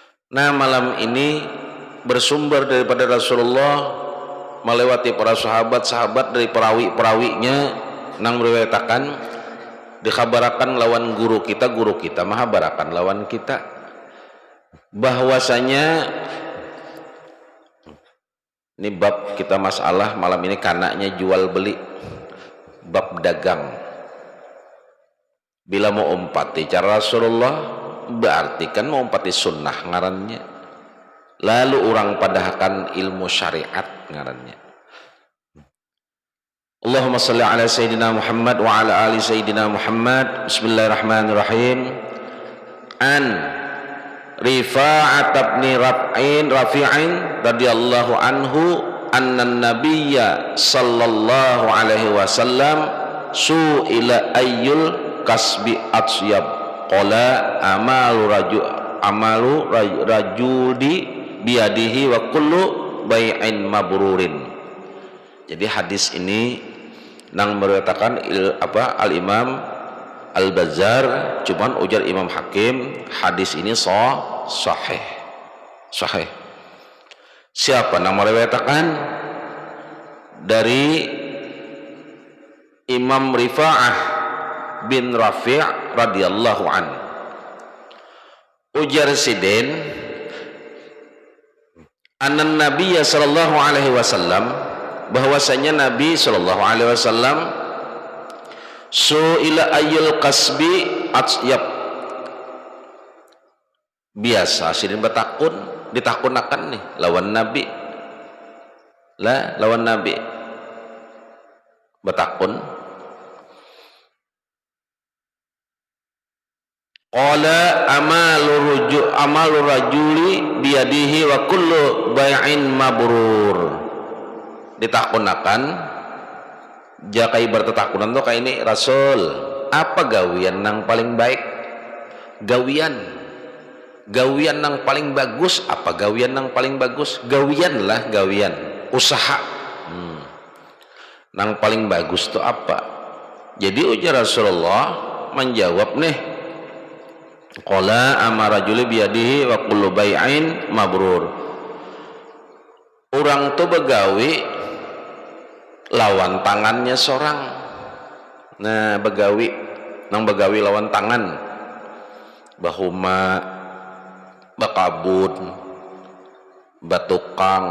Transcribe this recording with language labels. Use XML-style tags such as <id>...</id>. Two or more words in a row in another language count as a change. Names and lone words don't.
<bjn>Nah, malam ini bersumber daripada Rasulullah melewati para sahabat-sahabat dari perawi-perawinya nang meriwayatakan dikhabarakan lawan guru kita maha barakan lawan kita bahwasanya ini bab kita masalah malam ini kanaknya jual beli bab dagang. Bila mau umpati cara Rasulullah berarti kan mau umpati sunnah ngarannya, lalu orang padahakan ilmu syariat ngarannya.</bjn> <ar>اللهم صل على سيدنا محمد وعلى آل سيدنا محمد. بسم الله الرحمن الرحيم. عن رفاعة بن رافع رضي الله عنه أن النبي صلى الله عليه وسلم سئل أي الكسب أطيب قال عمل الرجل بيده وكل بيع مبرور.</ar> <bjn>Jadi hadis ini nang meriwayatkan Al-Imam Al-Bazzar, cuman ujar Imam Hakim hadis ini sahih. Siapa nang meriwayatkan? Dari Imam Rifa'ah bin Rafi'</bjn> <ar>رضي الله عن.</ar> <bjn>Ujar sidin</bjn> <ar>أن النبي صلى الله عليه وسلم,</ar> <bjn>bahwasanya Nabi</bjn> <ar>صلى الله عليه وسلم سئل أي الكسب أطيب,</ar> <bjn>biasa sidin bertakun ditakunakan nih lawan Nabi lawan Nabi bertakun.</bjn> <ar>قال عمل الرجل بيده وكل بيع مبرور.</ar> <bjn>Ditakunakan jakai bertetakunan tuh kayak ini Rasul, apa gawian nang paling baik? Gawian nang paling bagus apa? Gawian nang paling bagus gawian lah, gawian usaha nang paling bagus tuh apa? Jadi ujar Rasulullah menjawab nih,</bjn> <ar>قال عمل الرجل بيده وكل بيع مبرور.</ar> <bjn>Orang tuh begawi lawan tangannya seorang. Nah, begawi lawan tangan, bahuma bakabun batukang.</bjn>